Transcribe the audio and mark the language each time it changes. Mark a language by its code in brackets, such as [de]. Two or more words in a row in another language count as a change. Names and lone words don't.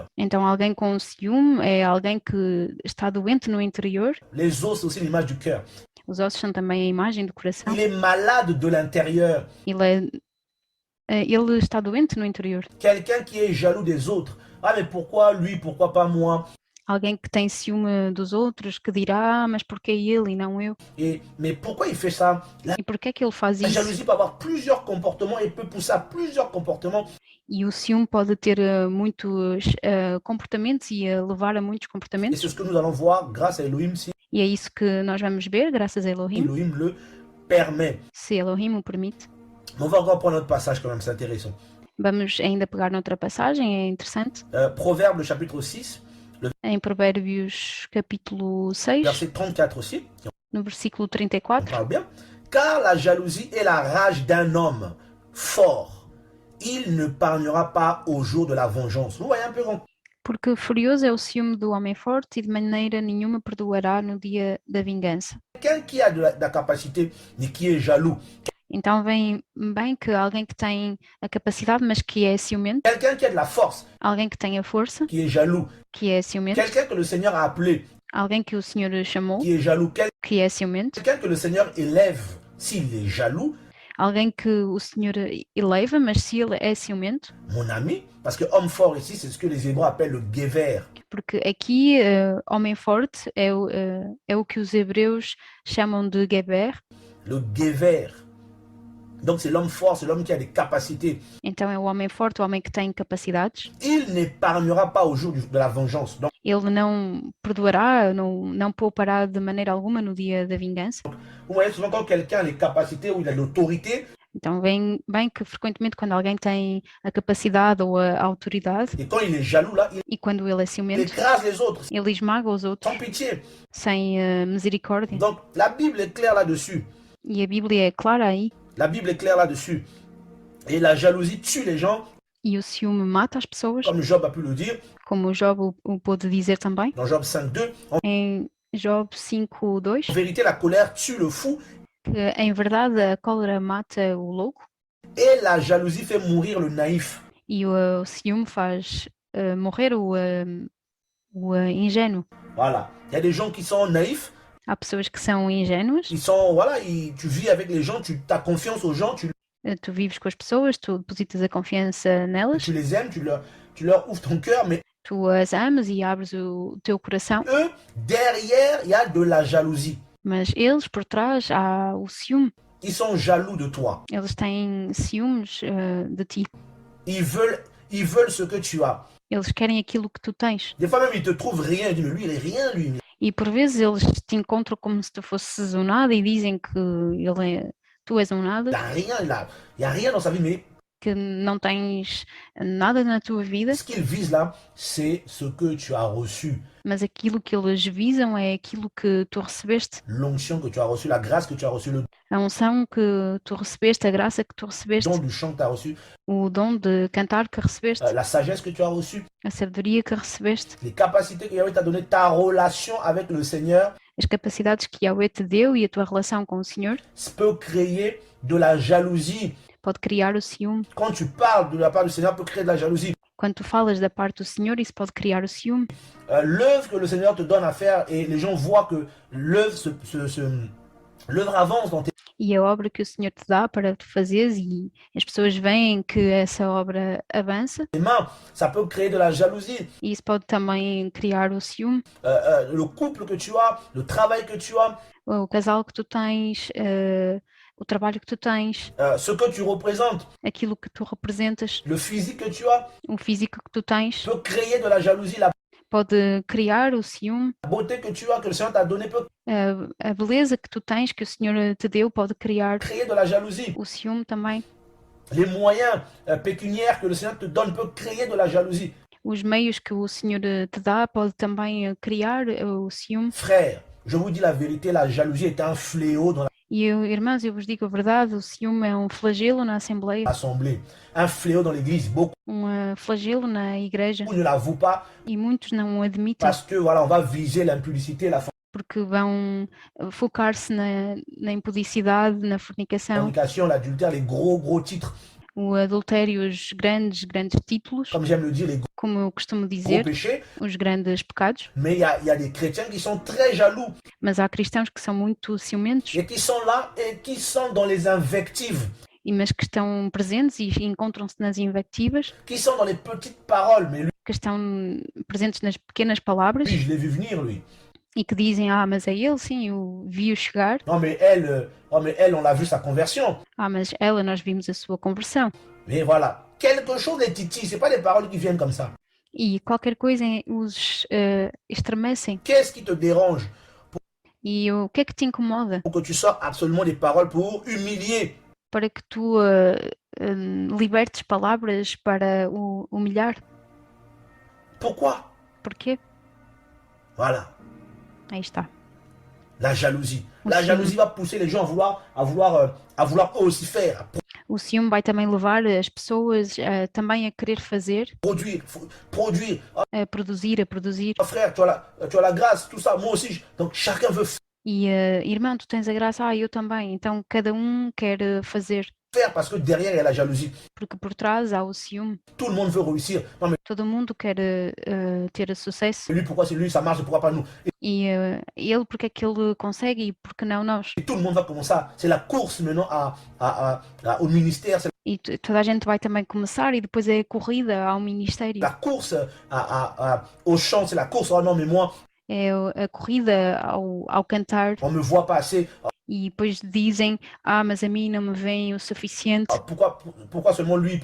[pt] Então alguém com ciúme é alguém que está doente no interior. [fr] Les os, c'est aussi l'image du cœur. [pt] Os ossos são também a imagem do coração. [fr] Il est malade de l'intérieur. [pt] Ele está doente no interior. [fr] Quelqu'un qui est jaloux des autres. Ah, mais pourquoi lui, pourquoi pas moi? [pt] Alguém que tem ciúme dos outros, que dirá, mas porquê ele e não eu? [fr] Mais pourquoi il fait ça? [pt] E porquê que ele faz [fr] La [pt] isso? [fr] jalousie peut avoir plusieurs comportements et peut pousser à plusieurs comportements. [pt] E o ciúme pode ter muitos comportamentos e levar a muitos [fr] Et [pt] comportamentos. [fr] c'est ce que nous allons voir grâce à Elohim, si [pt] E é isso que nós vamos ver, graças a Elohim, [fr] Elohim le permet. [pt] se Elohim o permite. [fr] Mais on va encore prendre notre passage quand même, c'est intéressant. [pt] Vamos ainda pegar noutra passagem, é interessante. [fr] Proverbe, le chapitre 6, [pt] Em Provérbios capítulo 6, [fr] verset 34 aussi. [pt] no versículo [fr] On [pt] 34. [fr] parle bien. Car la jalousie est la rage d'un homme fort. Il ne pargnera pas au jour de la vengeance. Vous voyez un peu quand [pt] Porque furioso é o ciúme do homem forte e de maneira nenhuma perdoará no dia da vingança. [fr] Quelqu'un qui a de la capacité, mais qui est jaloux. [pt] Então vem bem que alguém que tem a capacidade, mas que é ciumento, [fr] Quelqu'un qui a de la force, [pt] alguém que tem a força, [fr] qui est jaloux. [pt] que é ciumento, [fr] Quelqu'un que le Seigneur a appelé, [pt] alguém que o Senhor chamou, [fr] qui est jaloux. [pt] que é ciumento, [fr] Quelqu'un que le Seigneur élève, s'il est jaloux, [pt] alguém que o Senhor eleva, mas se ele é ciumento, [fr] mon ami, parce que homme fort ici, c'est ce que les Hébreux appellent le guéver. [pt] porque aqui homem forte é o que os hebreus chamam de Geber, [fr] Le guéver. Donc c'est l'homme fort, c'est l'homme qui a des capacités. [pt] então é o homem forte, o homem que tem capacidades. [fr] Il n'épargnera pas au jour de la vengeance. Donc, [pt] Ele não perdoará, não poupará de maneira alguma no dia da vingança. [fr] vous voyez souvent quand quelqu'un a les capacités ou il a l'autorité, [pt] Então vem bem que frequentemente quando alguém tem a capacidade ou a autoridade [fr] et quand il est jaloux, là, il [pt] e quando ele é ciumento, [fr] écrase les autres, [pt] ele esmaga os outros [fr] sans pitié. [pt] sem misericórdia. [fr] Donc la Bible est claire là-dessus. [pt] E a Bíblia é clara aí. [fr] La Bible est claire là-dessus. Et la jalousie tue les gens, [pt] E o ciúme mata as pessoas, [fr] comme Job a pu le dire, [pt] como Job o pôde dizer também. [fr] dans Job 5.2. [pt] Em Job 5:2, [fr] En vérité, la colère tue le fou [pt] que em verdade a cólera mata o louco [fr] et la jalousie fait mourir le naïf. [pt] e o ciúme faz morrer o ingênuo. [fr] Voilà. Il y a des gens qui sont naïfs, [pt] Há pessoas que são ingênuas, [fr] qui sont, voilà, tu vis avec les gens, tu as confiance aux gens, tu [pt] tu vives com as pessoas, tu depositas a confiança nelas, [fr] les aimes, tu leur ouvres ton cœur, mais [pt] tu as amas e abres o teu coração, [fr] eux, derrière, il y a de la jalousie. [pt] mas eles por trás há o ciúme. [fr] Ils sont jaloux de toi. [pt] Eles têm ciúmes de ti. [fr] Ils veulent ce que tu as. [pt] Eles querem aquilo que tu tens. [fr] Des fois même, ils te trouvent rien. Ils disent, mais lui, il est rien, lui. [pt] E por vezes eles te encontram como se tu fosses um nada e dizem que tu és um nada, [fr] Il n'y a rien dans sa vie, mais [pt] que não tens nada na tua vida, [fr] ce qu'ils visent là, c'est ce que tu as reçu. [pt] mas aquilo que eles visam é aquilo que tu recebeste, [fr] L'onction que tu as reçue, la grâce que tu as reçue, le [pt] a unção que tu recebeste, a graça que tu recebeste, [fr] don du chant que tu as reçu, [pt] o dom de cantar que recebeste, [fr] la sagesse que tu as reçue, [pt] a sabedoria que recebeste, [fr] les capacités que Yahweh t'a données, ta relation avec le Seigneur, [pt] as capacidades que Yahweh te deu e a tua relação com o Senhor [fr] ça peut créer de la jalousie. [pt] pode criar o ciúme. [fr] Quand tu parles de la part du Seigneur, peut créer de la jalousie. [pt] Quando tu falas da parte do Senhor, isso pode criar o ciúme. [fr] L'œuvre que le Seigneur te donne à faire et les gens voient que l'œuvre avance dans tes [pt] E a obra que o Senhor te dá para tu fazeres e as pessoas veem que essa obra avança, [fr] mains, ça peut créer de la jalousie. [pt] e isso pode também criar o ciúme. [fr] Le couple que tu as, le travail que tu as, [pt] O casal que tu tens, o trabalho que tu tens, [fr] ce que tu représentes, [pt] aquilo que tu representas, [fr] le physique que tu as, [pt] o físico que tu tens, [fr] peut créer de la jalousie. La [pt] pode criar o ciúme. [fr] beauté que tu as, que le Seigneur t'a donné, peut [pt] A beleza que tu tens, que o Senhor te deu, pode criar [fr] créer de la jalousie. [pt] o ciúme também. [fr] Les moyens pécuniaires que le Seigneur te donne peuvent créer de la jalousie. [pt] Os meios que o Senhor te dá pode também criar o ciúme. [fr] Frère, je vous dis la vérité, la jalousie est un fléau dans [pt] E irmãos, eu vos digo a verdade, o ciúme é um flagelo na Assembleia, [fr] l'assemblée, un fléau dans l'église. Beaucoup [pt] flagelo na igreja, [fr] ne l'avouent pas [pt] e muitos não o admitem [fr] parce que voilà, on va viser l'impudicité, la [pt] porque vão focar-se na impudicidade, na fornicação, [fr] fornication, l'adultère, les gros titres, [pt] o adultério, os grandes títulos, [fr] comme j'aime le dire, les [pt] como eu costumo [fr] gros [pt] dizer, [fr] péchés. [pt] os grandes pecados. [fr] Mais il y a des chrétiens qui sont très jaloux [pt] Mas há cristãos que são muito ciumentos, [fr] et qui sont là et qui sont dans les invectives, [pt] mas que estão presentes e encontram-se nas invectivas, [fr] qui sont dans les petites paroles. Mais lui, [pt] que estão presentes nas pequenas palavras [fr] je l'ai vu venir, lui. [pt] e que dizem, mas é ele, sim, eu vi-o chegar. [fr] Non, mais elle, on l'a vu sa conversion. [pt] Mas ela, nós vimos a sua conversão. [fr] Mais voilà, quelque chose les titille, c'est pas des paroles qui viennent comme ça. [pt] E qualquer coisa os estremecem. [fr] Qu'est-ce qui te dérange [pt] E o que é que te incomoda [fr] pour que tu sortes absolument des paroles pour humilier? [pt] para que tu libertes palavras para o humilhar? [fr] Pourquoi? [pt] Porquê? [fr] Voilà, [pt] Aí está. [fr] la jalousie. La Aussi. jalousie va pousser les gens à vouloir eux aussi faire. [pt] O ciúme vai também levar as pessoas também a querer fazer, [fr] produire. [pt] a produzir, a produzir. [fr] Ah, frère, tu as la grâce, tout ça. Moi aussi. Donc, chacun veut [pt] E, irmão, tu tens a graça, eu também. Então, cada um quer fazer, [fr] faire parce que derrière, il y a la jalousie. [pt] porque por trás há o ciúme. [fr] Tout le monde veut réussir. Non, mais [pt] Todo mundo quer ter sucesso. [fr] lui, pourquoi c'est lui, ça marche, pourquoi pas nous? [pt] E ele, porque é que ele consegue e porque não nós? [fr] Et tout le monde va comme ça. C'est la course maintenant au ministère. C'est [pt] E toda a gente vai também começar e depois é a corrida ao ministério. [fr] la course au chant. C'est la course. Oh non, mais moi, [pt] É a corrida ao cantar. [fr] on me voit pas assez. [pt] E depois dizem, mas a mim não me vem o suficiente. [fr] Ah, pourquoi seulement lui?